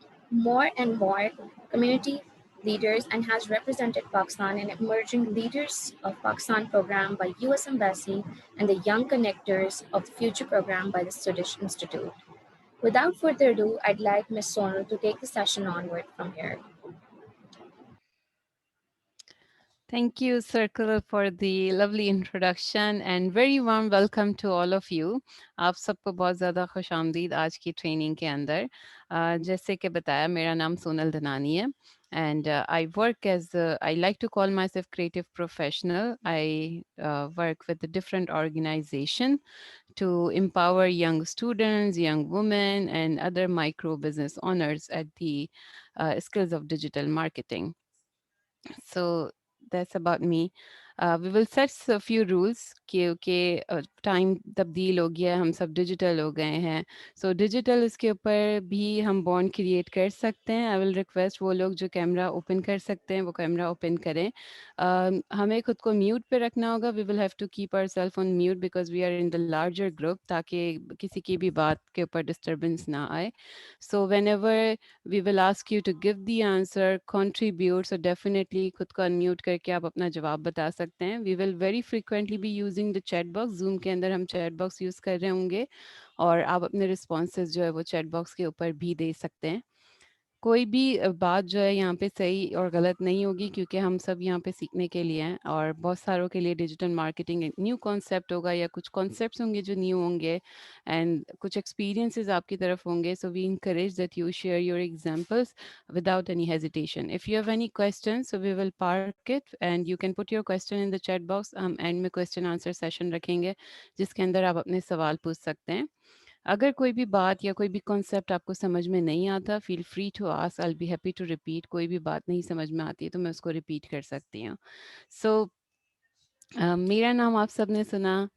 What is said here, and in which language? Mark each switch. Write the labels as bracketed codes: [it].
[en] more and more community leaders, and has represented Pakistan in Emerging Leaders of Pakistan program by US Embassy and the Young Connectors of the Future program by the Swedish Institute. Without further ado, I'd like Ms. Sonal to take the session onward from here. Thank you, Circle, for the lovely introduction and very warm welcome to all of you. [hi] आप सबको बहुत ज़्यादा खुश आमदीद आज की training के अंदर। जैसे कि बताया, मेरा नाम सोनल धनानी है [en] and I work as I like to call myself creative professional. I work with a different organization to empower young students, young women, and other micro business owners at the skills of digital marketing. So that's about me. We will set a few rules [hi] क्योंकि time तब्दील हो गया है, हम सब digital हो गए हैं. सो डिजिटल इसके ऊपर भी हम बॉन्ड क्रिएट कर सकते हैं. [en] I will request [hi] वो लोग जो कैमरा ओपन कर सकते हैं वो कैमरा ओपन करें. हमें खुद को म्यूट पे रखना होगा. [en] we will have to keep our self on mute because we are in the larger group, [hi] ताकि किसी की भी बात के ऊपर डिस्टर्बेंस ना आए. [en] So whenever we will ask you to give the answer, contribute. So definitely [hi] खुद को unmute करके आप अपना जवाब बता सकते हैं. [en] We will very frequently be using the chat box. [hi] Zoom के अंदर हम chat box use कर रहे होंगे और आप अपने responses जो है वो chat box के ऊपर भी दे सकते हैं. कोई भी बात जो है यहाँ पे सही और गलत नहीं होगी क्योंकि हम सब यहाँ पे सीखने के लिए हैं और बहुत सारों के लिए डिजिटल मार्केटिंग एक न्यू कॉन्सेप्ट होगा या कुछ कॉन्सेप्ट्स होंगे जो न्यू होंगे एंड कुछ एक्सपीरियंसेस आपकी तरफ होंगे. [en] So we encourage that you share your examples without any hesitation. If you have any questions, so we will park it and you can put your question in the chat box. [hi] हम and में question answer session रखेंगे जिसके अंदर आप अपने सवाल पूछ सकते हैं. अगर कोई भी बात या कोई भी कॉन्सेप्ट आपको समझ में नहीं आता, [en] Feel free to ask. I will be happy to repeat. [hi] कोई भी बात नहीं समझ में आती है तो मैं उसको रिपीट कर सकती हूँ. सो मेरा नाम आप सबने सुना.